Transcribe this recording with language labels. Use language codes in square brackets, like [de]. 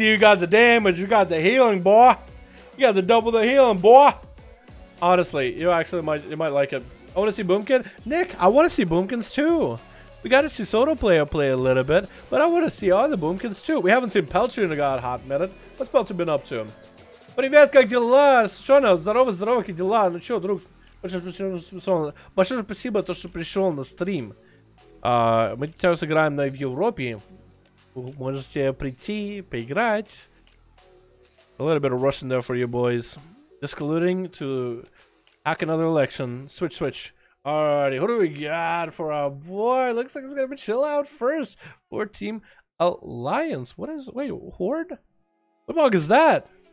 [en] You got the damage. You got the healing, boy. You got the double the healing, boy. Honestly, you might like it. I want to see Boomkin. Nick, I want to see Boomkins too. We got to see Soto play a little bit, but I want to see other Boomkins too. We haven't seen Pelcher in a hot minute. What's Pelcher been up to? [ru] Привет, как дела? Шона, здорово, как дела? Ну чё, друг? Большое спасибо, то, что пришел на стрим. Мы сейчас играем в Европе. Вы можете прийти, поиграть. [en] A little bit of Russian there for you boys. Just colluding to hack another election. Switch. Alrighty, who do we got for our boy? Looks like it's gonna be Chill Out first for Team Alliance. What is, wait, Horde? What mug is that?